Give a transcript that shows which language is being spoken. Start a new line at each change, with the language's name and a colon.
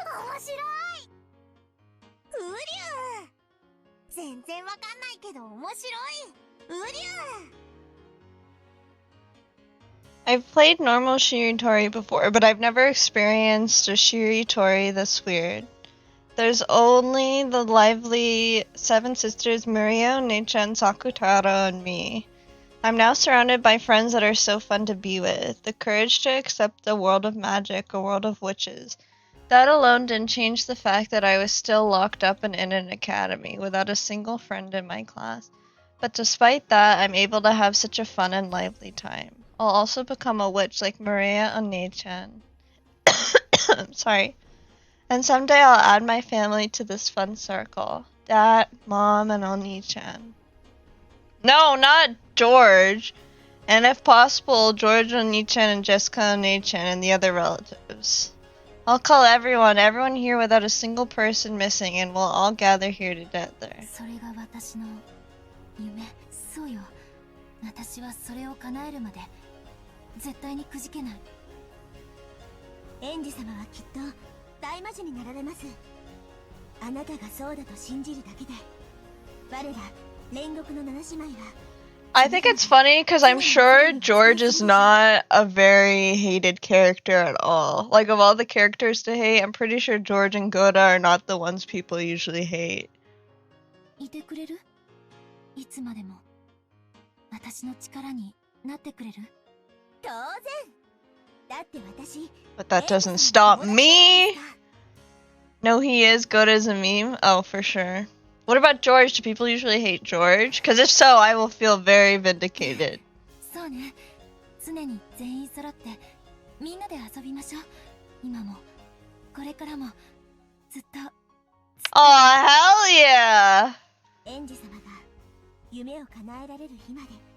Japanese: 面白い。ウリュウ、全然わかんないけど面白い。ウリュウ。
English: I've played normal Shiritori before, but I've never experienced a Shiritori this weird. There's only the lively seven sisters Mirio, Neichan, Sakutaro, and me. I'm now surrounded by friends that are so fun to be with. The courage to accept a world of magic, a world of witches. That alone didn't change the fact that I was still locked up and in an academy, without a single friend in my class. But despite that, I'm able to have such a fun and lively time. I'll also become a witch like Maria Onei-chan. Sorry. And someday I'll add my family to this fun circle. Dad, Mom, and Oni-chan. No, not George. And if possible, George Oni-chan and Jessica Oni-chan and the other relatives. I'll call everyone here without a single person missing, and we'll all gather here together.
Japanese: それが私の夢。そうよ。私はそれを叶えるまで絶対にくじけない。園児様はきっと大魔女になられます。あなたがそうだと信じるだけで、我ら煉獄の七姉妹は。
English: I think it's funny because I'm sure George is not a very hated character at all. Like, of all the characters to hate, I'm pretty sure George and Goda are not the ones people usually hate.
Japanese: いてくれる？いつまでも私の力になってくれる？当然。だって私。
English: But that doesn't stop me! No, he is. Goda's a meme? Oh, for sure. What about George? Do people usually hate George? Because if so, I will feel very vindicated.
Japanese: そうね。常に全員揃ってみんなで遊びましょう。今もこれからもずっと。
English: Oh, hell yeah!
Japanese: 園児様が夢を叶えられる日まで。